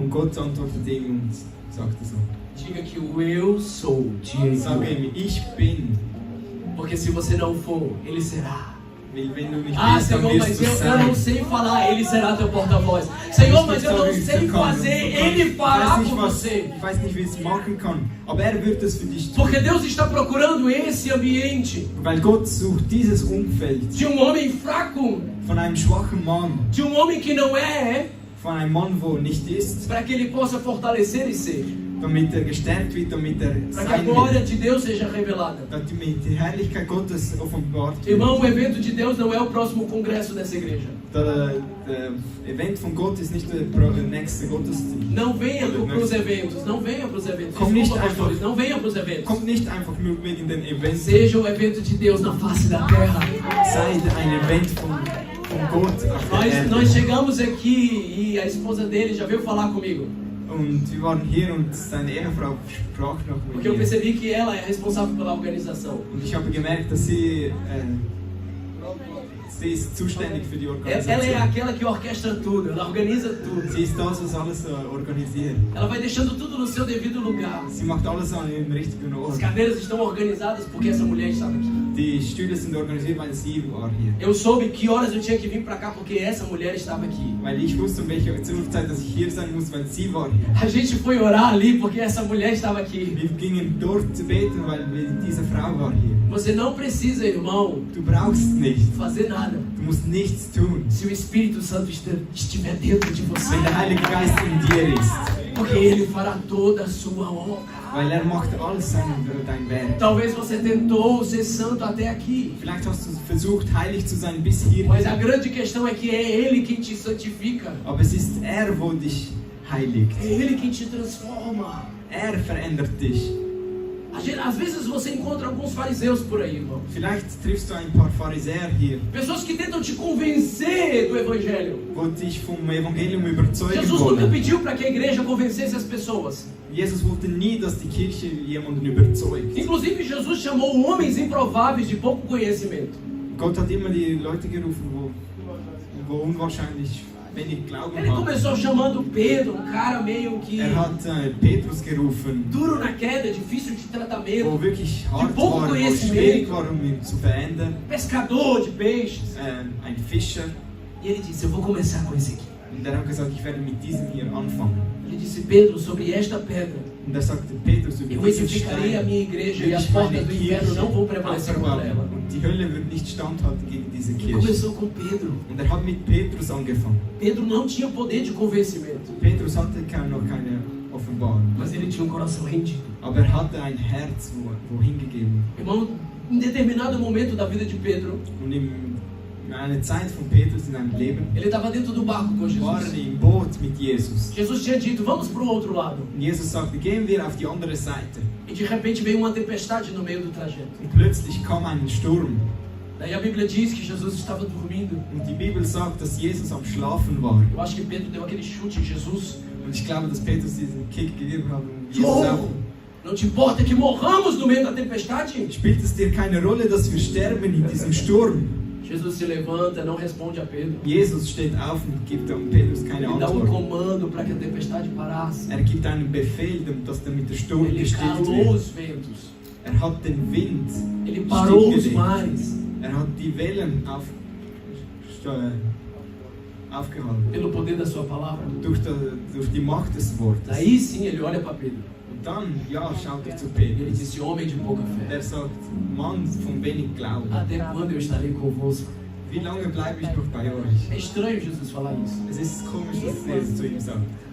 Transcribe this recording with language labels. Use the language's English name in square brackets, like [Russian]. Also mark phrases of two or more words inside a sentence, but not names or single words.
[German] Und Gott antwortete ihm und sagte so, [Portuguese] diga que o eu sou te enviou. [German] sage ihm, ich bin, [Portuguese] Porque se você não for, ele será. [German] weil wenn du nicht [Portuguese] Ah, [German] bist, dann [Portuguese] Senhor, [German] wirst [Portuguese] mas [German] du [Portuguese] eu não [German] sein. [Portuguese] sei falar, ele será teu porta-voz. Senhor, mas eu não sei fazer, ele fará por você. [German] Ich weiß nicht, wie ich es machen kann, aber er wird es für dich tun. [Portuguese] Porque Deus está procurando esse ambiente [German] Weil Gott sucht dieses Umfeld [Portuguese] de homem fraco, [German] von einem schwachen Mann, [Portuguese] de homem que não é, [German] von einem Mann, wo nicht ist, [Portuguese] para que ele possa fortalecer e ser. [German] damit er gestärkt wird, damit er [Portuguese] Para que a [German] sein [Portuguese] glória [German] wird, [Portuguese] de Deus seja revelada. [German] damit die Herrlichkeit Gottes offenbart wird. [Portuguese] Irmão, o evento de Deus não é o próximo congresso dessa igreja. [German] Der Event von Gott ist nicht der nächste Gottesdienst. [Portuguese] Não venha para os eventos, não venha para os eventos. [German] Komm nicht [Portuguese] Desculpa, pastores, [German] einfach. [Portuguese] não venha para os eventos. [German] Kommt nicht einfach nur wegen den Events, [Portuguese] Seja o evento de Deus na face da terra. [German] seid ein Event von Gott auf der Erde. [Portuguese] Nós chegamos aqui e a esposa dele já veio falar comigo. [German] Und wir waren hier und seine Ehefrau sprach noch mit [Portuguese] Porque eu [German] mir. [Portuguese] percebi que ela é responsável pela organização. [German] Und ich habe gemerkt, dass sie ist zuständig für die [Portuguese] Ela [German] Organisation. [Portuguese] é aquela que orquestra tudo, ela organiza tudo. [German] Sie ist das, was alles organisiert. [Portuguese] Ela vai deixando tudo no seu devido lugar. [German] Sie macht alles an ihrem richtigen [Portuguese] As [German] Ort. [Portuguese] cadeiras estão organizadas porque essa mulher estava aqui. [German] Die Stühle sind organisiert, weil sie war hier. [Portuguese] Eu soube que horas eu tinha que vir para cá porque essa mulher estava aqui. [German] Weil ich wusste, um welche Uhrzeit, dass ich hier sein muss, weil sie war hier. [Portuguese] A gente foi orar ali porque essa mulher estava aqui. [German] Wir gingen dort zu beten, weil diese Frau war hier. [Portuguese] Você não precisa, irmão, [German] Du brauchst nicht. [Portuguese] fazer nada. [German] Du musst nichts tun. [Portuguese] Se o Espírito Santo estiver dentro de você, [German] Wenn der Heilige Geist in dir ist. [Portuguese] porque Ele fará toda a sua obra. [German] Weil er macht alles dein Werk. [Portuguese] Talvez você tentou ser santo até aqui, [German] Vielleicht hast du versucht, heilig zu sein bis hier. [Portuguese] mas a grande questão é que é Ele quem te santifica. [German] Aber es ist er, wo dich heiligt. [Portuguese] É Ele quem te transforma. [German] Er verändert dich. [Portuguese] Às vezes você encontra alguns fariseus por aí, irmão. [German] Vielleicht triffst du ein paar Pharisäer hier, [Portuguese] Pessoas que tentam te convencer do Evangelho. [German] wo dich vom Evangelium überzeugen [Portuguese] Jesus nunca [German] wollen. [Portuguese] pediu para que a igreja convencesse as pessoas. [German] Jesus wollte nie, dass die Kirche jemanden überzeugt. [Portuguese] Inclusive, Jesus chamou homens improváveis de pouco conhecimento. [German] Gott hat immer die Leute gerufen, wo unwahrscheinlich wenig Glauben [Portuguese] Ele [German] haben. [Portuguese] começou chamando Pedro, um cara meio que [German] Hat Petrus gerufen, [Portuguese] duro na queda, difícil de tratamento, [German] wo wirklich hart [Portuguese] pouco [German] war, wo [Portuguese] conhecimento. [German] schwierig war, ihn zu verändern. [Portuguese] pescador de peixes. [German] Ein Fischer. [Portuguese] E ele disse, eu vou começar com esse aqui. [German] Und er hat gesagt, ich werde mit diesem hier anfangen. [Portuguese] Ele disse, Pedro, sobre esta pedra, [German] Und er sagte, Petrus, über [Portuguese] eu [German] diesen [Portuguese] edificarei a [German] Stein [Portuguese] minha igreja [German] will [Portuguese] e as [German] ich meine [Portuguese] portas do inferno não vão prevalecer contra [German] aufbauen. [Portuguese] ela. [German] Und die Hölle wird nicht standhalten gegen diese [Portuguese] Ele [German] Kirche. [Portuguese] começou com Pedro. [German] Und er hat mit Petrus angefangen. [Portuguese] Pedro não tinha poder de convencimento, [German] Petrus hatte noch keine Offenbarung. [Portuguese] mas ele tinha um coração rendido. [German] Aber er hatte ein Herz, wo hingegeben. [Portuguese] Irmão, em determinado momento da vida de Pedro, [German] Und in einer Zeit von Petrus in seinem Leben [Portuguese] ele estava dentro do barco com [German] war [Portuguese] Jesus. [German] er im Boot mit Jesus. [Portuguese] Jesus tinha dito, vamos para o outro lado. [German] Und Jesus sagte, gehen wir auf die andere Seite. [Portuguese] E de repente veio uma tempestade no meio do trajeto. [German] Und plötzlich kam ein Sturm. [Portuguese] Daí a Bíblia diz que Jesus estava dormindo. [German] Und die Bibel sagt, dass Jesus am Schlafen war. [Portuguese] Eu acho que Pedro deu aquele chute em Jesus. [German] Und ich glaube, dass Petrus diesen Kick gegeben hat. Und Jesus [Portuguese] Morro! [German] auch. [Portuguese] Não te importa que morramos no meio da tempestade? [German] Spielt es dir keine Rolle, dass wir sterben in diesem Sturm? [Portuguese] Jesus se levanta, não responde a Pedro. [German] Jesus steht auf und gibt dem Petrus keine [Portuguese] Ele dá um [German] Antwort. [Portuguese] comando para que a tempestade parasse. [German] Er gibt einen Befehl, damit der Sturm [Portuguese] Ele [German] gestillt [Portuguese] calou [German] wird. [Portuguese] os ventos. [German] Er hat den Wind [Portuguese] Ele parou os [German] stillgelegt. [Portuguese] mares. [German] Er hat die Wellen aufgehalten. [Portuguese] Pelo poder da sua palavra. [German] Durch die Macht des Wortes. [Portuguese] Daí sim ele olha para Pedro. [German] Und dann, ja, schaut er zu [Portuguese] E ele [German] Petrus. [Portuguese] disse, homem de pouca fé. [German] Er sagt, Mann von wenig Glauben. [Portuguese] Até quando eu estarei convosco? [German] Wie lange bleibe ich noch bei euch? [Portuguese] É estranho Jesus falar isso. [German] Es ist komisch, dass Jesus zu ihm sagt.